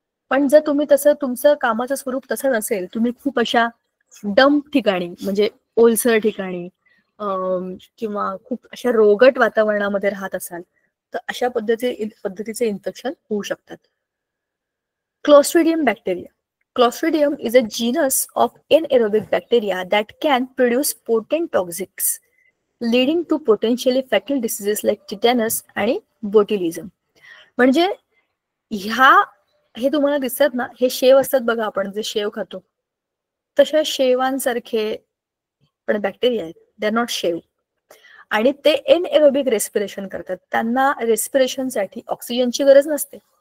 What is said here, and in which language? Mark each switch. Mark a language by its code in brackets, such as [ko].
[mr] पण जर तुम्ही तसं, तुमचं कामाचं स्वरूप तसं नसेल, तुम्ही खूप अशा डम्प ठिकाणी म्हणजे ओलसर ठिकाणी किंवा खूप अशा रोगट वातावरणामध्ये राहत असाल तर अशा पद्धतीचे इन्फेक्शन होऊ शकतात. Clostridium bacteria. [en] Clostridium is a genus of anaerobic bacteria that can produce potent toxics, leading to potentially fatal diseases like tetanus आणि botulism. [mr] म्हणजे हे तुम्हाला दिसतात ना, हे शेव असतात बघा, आपण जे शेव खातो तशा शेवांसारखे पण बॅक्टेरिया आहेत. [en] They are not sev. [mr] आणि ते एनएरोबिक रेस्पिरेशन करतात. त्यांना रेस्पिरेशनसाठी ऑक्सिजनची गरज नसते.